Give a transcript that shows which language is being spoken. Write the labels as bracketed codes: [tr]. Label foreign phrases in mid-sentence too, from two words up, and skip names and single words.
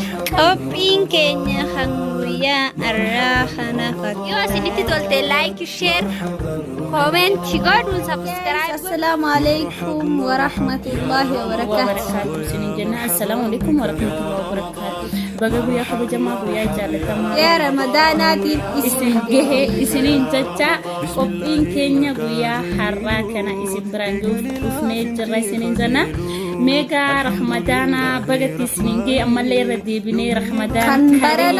[om] Qophiin keenya kan guyyaa har'aa kana yoo isinitti tolte [en] like, share, comment [om] godhuun subscribe. [ar] السلام عليكم ورحمة الله وبركاته. [om] Sinin jenna [ar] السلام عليكم ورحمة الله وبركاته. [om] Baga guyyaa kabajamaa guyyaa jaalatamaa Ya Ramadanatiin isin gahe isiniin jecha qophiin keenya guyyaa har'aa kana isin biraan dhufnee jirra isiniin jenna. Mega Ramadana bagatti isiniin gahe ammallee irra deebinee Ramadana